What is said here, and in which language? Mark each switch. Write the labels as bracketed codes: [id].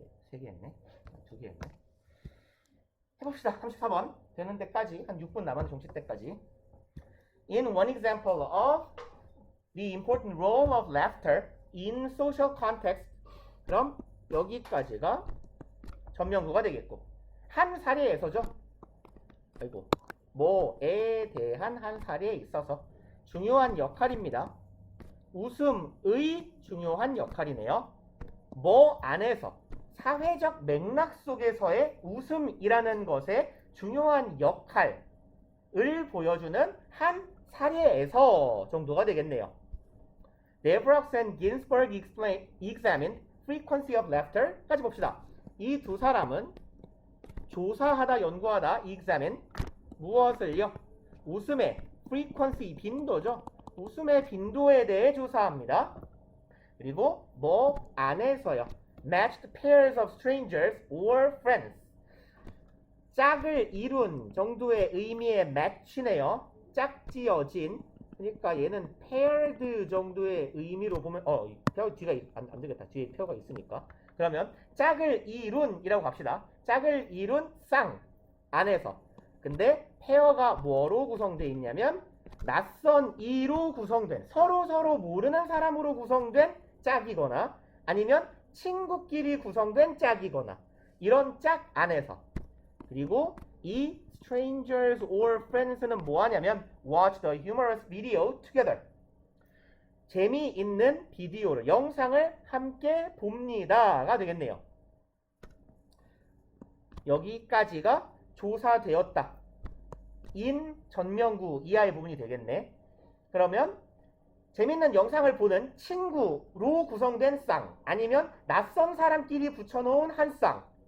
[ko] 세 개 했네. 두 개 했네. 해봅시다. 34번 되는 데까지 한 6분 남은 종식 때까지. [en] In one example of the important role of laughter in social context. [ko] 그럼 여기까지가 전명구가 되겠고 한 사례에서죠. 아이고 뭐에 대한 한 사례에 있어서 중요한 역할입니다. 웃음의 중요한 역할이네요. 뭐 안에서 사회적 맥락 속에서의 웃음이라는 것의 중요한 역할을 보여주는 한 사례에서 정도가 되겠네요. [en] Devrox and Ginsburg examined frequency of laughter까지 [ko] 봅시다. 이 두 사람은 조사하다, 연구하다, examine 무엇을요? 웃음의 frequency, 빈도죠. 웃음의 빈도에 대해 조사합니다. 그리고 뭐 안에서요. [en] matched pairs of strangers or friends. [ko] 짝을 이룬 정도의 의미의 match네요. 짝지어진. 그러니까 얘는 paired 정도의 의미로 보면 뒤가 안 되겠다. 뒤에 페어가 있으니까. 그러면 짝을 이룬이라고 갑시다. 짝을 이룬 쌍 안에서. 근데 페어가 뭐로 구성되어 있냐면 낯선 이로 구성된 서로 모르는 사람으로 구성된 짝이거나 아니면 친구끼리 구성된 짝이거나 이런 짝 안에서. 그리고 이 [en] strangers or friends는 [ko] 뭐 하냐면 [en] watch the humorous video together. [ko] 재미있는 비디오를, 영상을 함께 봅니다가 되겠네요. 여기까지가 조사되었다. 인 전명구 이하의 부분이 되겠네. 그러면 재밌는 영상을 보는 친구로 구성된 쌍 아니면 낯선 사람끼리 붙여놓은 한 쌍.